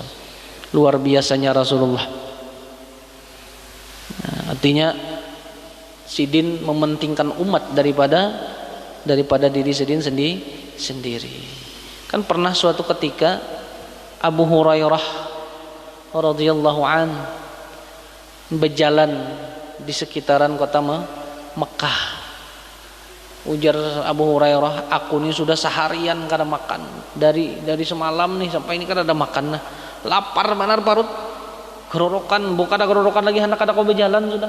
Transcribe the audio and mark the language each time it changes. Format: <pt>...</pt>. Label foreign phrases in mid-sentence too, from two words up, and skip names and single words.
<bjn>Luar biasanya Rasulullah. Nah, artinya sidin mementingkan umat daripada diri sidin sendiri. Kan pernah suatu ketika Abu Hurairah</bjn> <ar>رضي الله عن</ar> <bjn>berjalan di sekitaran kota Mekah. Ujar Abu Hurairah, aku ini sudah seharian kada makan, dari semalam nih sampai ini kada ada makan, nah lapar benar parut, gerorokan, bukan ada gerorokan lagi, hendak kada kau berjalan sudah.</bjn>